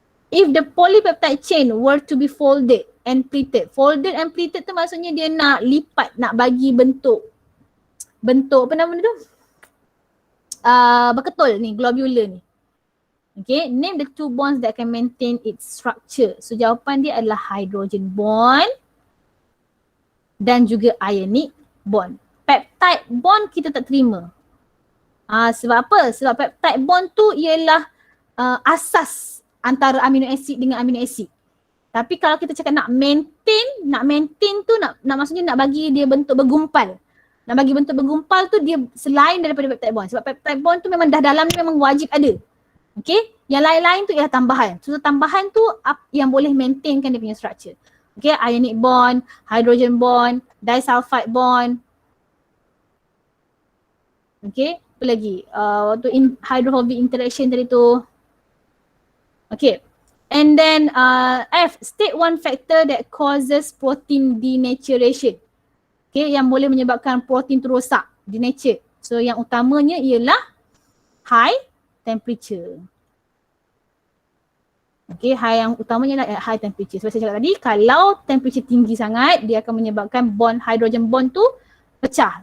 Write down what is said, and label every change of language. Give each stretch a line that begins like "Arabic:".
English: If the polypeptide chain were to be folded and pleated. Folded and pleated
Malay: tu maksudnya dia nak lipat, nak bagi bentuk apa nama dia tu? Berketul ni, globular ni.
English: Okay, name the two bonds that can maintain its structure.
Malay: So jawapan dia adalah hydrogen bond dan juga ionic bond. Peptide bond kita tak terima. Sebab apa? Sebab peptide bond tu ialah asas antara amino acid dengan amino acid. Tapi kalau kita cakap nak maintain tu nak maksudnya nak bagi dia bentuk bergumpal. Nak bagi bentuk bergumpal tu dia selain daripada peptide bond. Sebab peptide bond tu memang dah dalam ni memang wajib ada. Okay, yang lain-lain tu ialah tambahan. So tambahan tu yang boleh maintainkan dia punya structure. Okay, ionic bond, hydrogen bond, disulfide bond. Okay, apa lagi? Waktu hydrophobic interaction tadi tu.
English: Okay, and then F, state one factor that causes protein denaturation.
Malay: Okay, yang boleh menyebabkan protein tu rosak, denature. So yang utamanya ialah high temperature. Okay, yang utamanya adalah high temperature. Sebab saya cakap tadi, kalau temperature tinggi sangat, dia akan menyebabkan bond, hydrogen bond tu pecah.